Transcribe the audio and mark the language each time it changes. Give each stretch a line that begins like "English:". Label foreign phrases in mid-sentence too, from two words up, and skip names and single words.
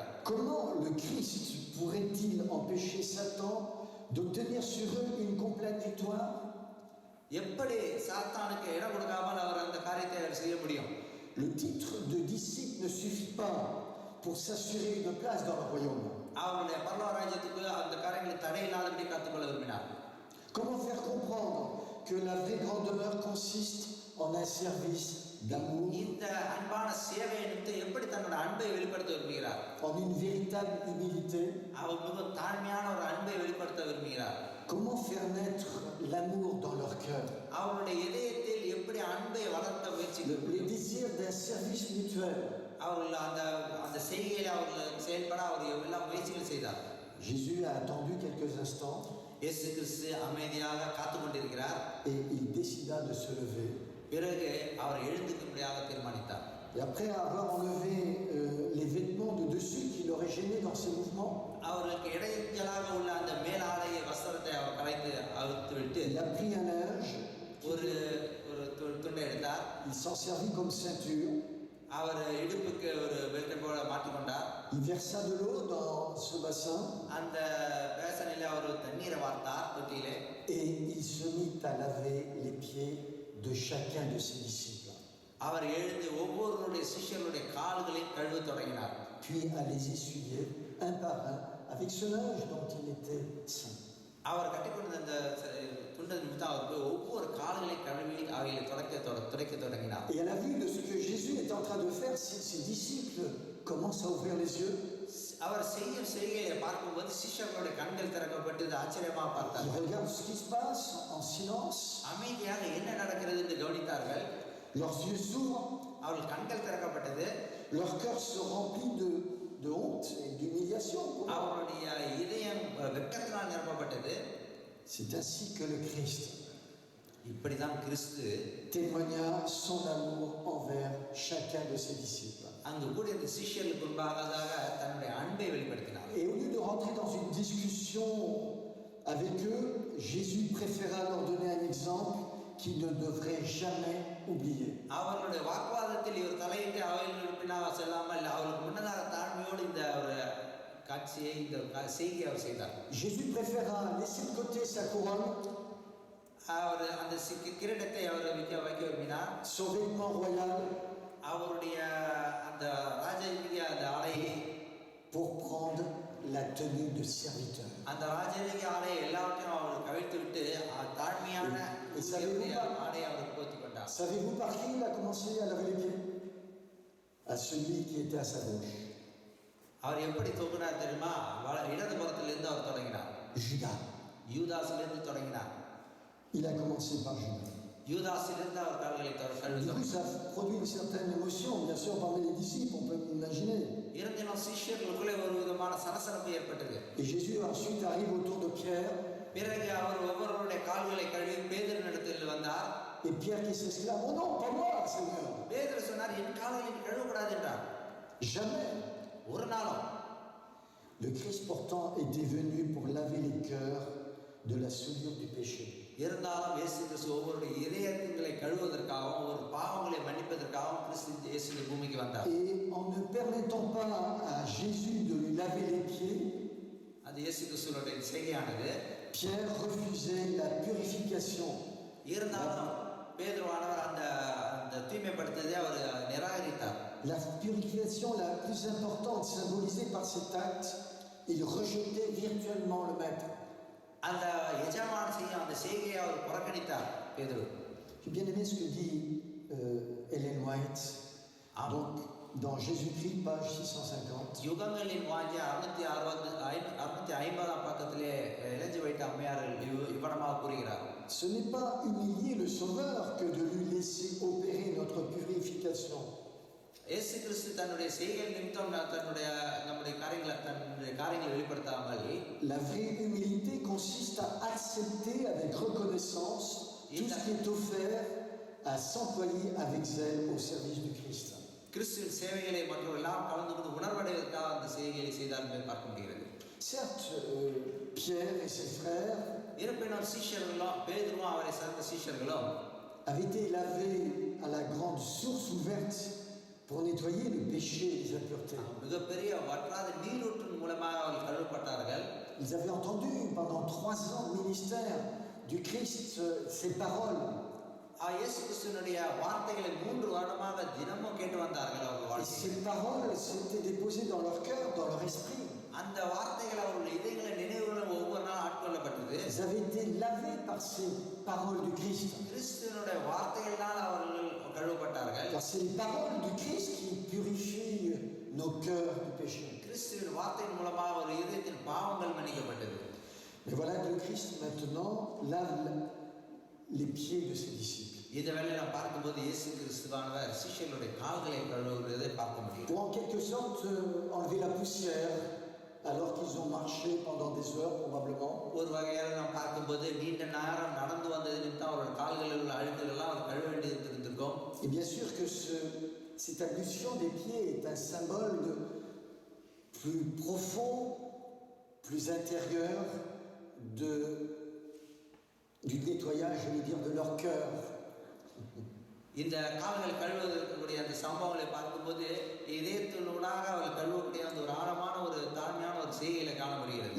French: Comment le Christ pourrait-il empêcher Satan d'obtenir sur eux une complète victoire?
Tamil: எப்படி சாத்தானுக்கு இடம் கொடுக்காமல் அவர் அந்த காரியத்தை செய்ய முடியும்?
French: Le titre de disciple ne suffit pas pour s'assurer une place dans le royaume.
Tamil: அவருடைய பரலோக ராஜ்யத்துக்கு அந்த காரியங்களை தடையில்லாதபடி காத்துக்கொள்ள விரும்பினார்.
French: Comment faire comprendre que la vraie grandeur consiste en un service d'amour,
Tamil: இந்த அன்பான சேவை நிமித்தம் எப்படி தன்னோட அன்பை வெளிப்படுத்த விரும்புகிறார்?
French: en une véritable humilité.
Tamil: அவர் மிகவும் தாழ்மையான ஒரு அன்பை வெளிப்படுத்த விரும்புகிறார்.
French: Comment faire naître l'amour dans leur cœur?
Tamil: அவருடைய இதயத்தில் எப்படி அன்பை வளர்க்க முயற்சிக்க
French: Le
Tamil: முடியும்?
French: désir d'un service mutuel.
Tamil: அவர்கள் அந்த அந்த செய்கையில் அவர்கள் செயல்பட அவர் எல்லாம் முயற்சிகள் செய்தார்.
French: Jésus a attendu quelques instants
Tamil: இயேசு கிறிஸ்து அமைதியாக காத்து கொண்டிருக்கிறார்.
French: et il décida de se lever.
Tamil: பிறகு அவர் எழுந்துக்கும்படியாக தீர்மானித்தார்.
French: Et après avoir enlevé les vêtements de dessus qui l'auraient gêné dans ses mouvements,
Tamil: அவர்களுக்கு இடைஞ்சலாக உள்ள அந்த மேலாடைய வஸ்திரத்தை அவர் கலைத்து அவிழ்த்து விட்டு
French: il a pris un linge,
Tamil: ஒரு துண்டை எடுத்தார்.
French: il s'en servit comme ceinture,
Tamil: அவர் இடுப்புக்கு ஒரு பெல்ட்டை போல மாட்டிக்கொண்டார்.
French: il versa de l'eau dans ce bassin
Tamil: அந்த பேசனில் அவர் தண்ணீரை வார்த்தார் தொட்டியிலே.
French: et il se mit à laver les pieds de chacun de ses disciples,
Tamil: அவர் எழுந்து ஒவ்வொருவருடைய சிஷ்யர்களுடைய கால்களையும் கழுவ தொடங்கினார்.
French: puis à les essuyer un par un avec ce linge dont il était saint.
Tamil: அவர் கட்டிக்கொண்ட அந்த துண்டை நிமித்தம் அவர் போய் ஒவ்வொரு கால்களையும் கழுவி அவைகளை துடைக்க தொடங்கினார்.
French: Et à la vue de ce que Jésus est en train de faire, ses disciples commencent à ouvrir les yeux.
Tamil: அவர் செய்யும் செய்கையை பார்க்கும்போது சிஷ்யர்களுடைய கண்கள் திறக்கப்பட்டு ஆச்சரியமாக
French: Ils
Tamil: பார்த்தார்கள்.
French: regardent ce qui se passe en silence.
Tamil: அமைதியாக என்ன நடக்கிறது என்று கவனித்தார்கள்.
French: Leurs yeux s'ouvrent,
Tamil: அவர்கள் கண்கள் திறக்கப்பட்டது.
French: leur cœur se remplit de honte et d'humiliation.
Tamil: அவருடைய இதயம் வெட்கத்தினால் நிரப்பப்பட்டது.
French: C'est ainsi que le Christ
Tamil: இப்படிதான் கிறிஸ்து
French: témoigna son amour envers chacun de ses disciples.
Tamil: அங்கு கூடிய இந்த சிஷ்யர்களுக்கு முன்பாக தன்னுடைய அன்பை வெளிப்படுத்தினார்.
French: Et au lieu de rentrer dans une discussion avec eux, Jésus préféra leur donner un exemple qu'ils ne devraient jamais oublier.
Tamil: அவர்களுடைய வாக்குவாதத்தில் இவர் தலையிட்டு அவைகளுக்கு பின்னால் செல்லாமல் அவர்களுக்கு முன்னதாக தாழ்மையோடு இந்த ஒரு காட்சியை இந்த செய்தியை அவர் செய்தார்.
French: Jésus préféra laisser de côté sa couronne,
Tamil: அவர் அந்த கிரீடத்தை அவர் வைக்க விரும்பினார்.
French: son vêtement royal,
Tamil: அவருடைய அந்த ராஜரீக அந்த ஆடையை
French: pour prendre la tenue de serviteur.
Tamil: அந்த ராஜரீக ஆடையை எல்லாவற்றையும் அவர் கவிழ்த்து விட்டு தாழ்மையான ஆடையை அவர் போர்த்திக் கொண்டார்.
French: Savez-vous par qui il a commencé à laver les pieds? À celui qui était à sa gauche.
Tamil: அவர் எப்படி தூக்கினார் தெரியுமா? இடது புறத்திலிருந்து அவர் தொடங்கினார். Judas. யூதாசிலிருந்து தொடங்கினார்.
French: Il a commencé par Judas.
Tamil: யூதாசிலிருந்து அவர் கால்களை கழுவி
French: Du coup, ça produit une certaine émotion, bien sûr, parmi les disciples, on peut imaginer.
Tamil: இருந்திலும் சிஷ்யர்களுக்குள்ளே ஒரு விதமான சலசலப்பு ஏற்பட்டது.
French: Et Jésus ensuite arrive autour de Pierre.
Tamil: பிறகு அவர் ஒவ்வொருவருடைய கால்களை கழுவி பேதுருவினிடத்தில் வந்தார்.
French: Et Pierre qui s'exclame: Oh non, pas moi, Seigneur.
Tamil: பேதுரு சொன்னார், என் கால்களை நீ கழுவக்கூடாது என்றார்.
French: Jamais.
Tamil: ஒரு நாளும்.
French: Le Christ pourtant était venu pour laver les cœurs de la souillure du péché.
Tamil: இருந்தாலும் இயேசு கிறிஸ்து ஒவ்வொருடைய இதயங்களை கழுவுவதற்காகவும் ஒரு பாவங்களை மன்னிப்பதற்காகவும் கிறிஸ்து இயேசு இந்த பூமிக்கு வந்தார்.
French: Et en ne permettant pas à Jésus de lui laver les pieds,
Tamil: அது இயேசு கிறிஸ்துவோட செய்கையானது.
French: Pierre refusait la purification.
Tamil: இருந்தாலும் பேதுருவானவர் அந்த தூய்மைப்படுத்துவதை அவர் நிராகரித்தார்.
French: La purification la plus importante, symbolisée par cet acte, il rejetait virtuellement le maître.
Tamil: அந்த எஜமான செய்யும் அந்த செய்கையை அவர் புறக்கணித்தார் பேதுரு.
French: J'ai bien aimé ce que dit Ellen White. Donc, dans Jésus-Christ, page 650.
Tamil: யுகங்களின் வாஞ்சி 650 பக்கத்திலே எலஞ்சி வைத்த அம்மையார்கள் இவ்வளமாக கூறுகிறார்.
French: Ce n'est pas humilier le Sauveur que de lui laisser opérer notre purification.
Tamil: இயேசு கிறிஸ்து தன்னுடைய செய்கைகள் நிமித்தம் நம்முடைய காரியங்களை வெளிப்படுத்தாமல்,
French: La vraie humilité consiste à accepter avec reconnaissance tout ce qui est offert, à s'employer avec zèle au service du Christ.
Tamil: கிறிஸ்துவின் சேவைகளை மற்றவர்களெல்லாம் கலந்து கொண்டு உணர்வடைவதற்காக அந்த செய்கைகளை செய்தார் என்பதை பார்க்க முடிகிறது.
French: Certes, Pierre et ses frères
Tamil: இருப்பினும் சீஷர்களும் பேதுருவும் அவரை சார்ந்த சீஷர்களும்
French: avaient été lavés à la grande source ouverte pour nettoyer le péché et les impuretés.
Tamil: மிகப்பெரிய வற்றாத நீரூற்றின் மூலமாக அவர்கள் கழுவப்பட்டார்கள்.
French: Ils avaient entendu pendant 3 ans de ministère du Christ ces paroles.
Tamil: இயேசு கிறிஸ்துவினுடைய வார்த்தைகளை 3 வருடமாக தினமும் கேட்டு வந்தார்கள். அவர்கள்
French: Et ces paroles s'étaient déposées dans leur cœur, dans leur esprit.
Tamil: அந்த வார்த்தைகள் அவருடைய இதயங்களை நினைவுகளும் ஒவ்வொரு நாள் ஆட்கொள்ளப்பட்டது.
French: Ils avaient été lavés par ces paroles du Christ.
Tamil: கிறிஸ்துவினுடைய வார்த்தைகளால் அவர்கள் கழுவப்பட்டார்கள்.
French: Car c'est les paroles du Christ qui purifient nos cœurs du péché.
Tamil: கிறிஸ்துவின் வார்த்தையின் மூலமாக ஒரு இதயத்தின் பாவங்கள் மன்னிக்கப்பட்டது.
French: Mais voilà que le Christ maintenant lave les pieds de ses disciples.
Tamil: இந்த வேளையை நாம் பார்க்கும்போது இயேசு கிறிஸ்துவானவர் சீஷர்களுடைய கால்களை கழுவுவதை பார்க்க முடியும்.
French: Pour en quelque sorte enlever la poussière alors qu'ils ont marché pendant des heures probablement.
Tamil: ஒரு வகையாக நாம் பார்க்கும்போது நீண்ட நேரம் நடந்து வந்தது நிமித்தம் அவருடைய கால்களில் உள்ள அழுக்குகள் எல்லாம் அவர் கழுவ வேண்டியது இருந்திருக்கும்.
French: Et bien sûr que cette ablution des pieds est un symbole de plus profond, plus intérieur du nettoyage, je vais dire, de leur cœur.
Tamil: இந்த கால்கள் கழுவதற்குரிய அந்த சம்பவங்களை பார்க்கும்போது இதயத்தினூடாக அவர்கள் கழுவக்கூடிய அந்த ஒரு ஆழமான ஒரு தாழ்மையான ஒரு செய்கைகளை காண முடிகிறது.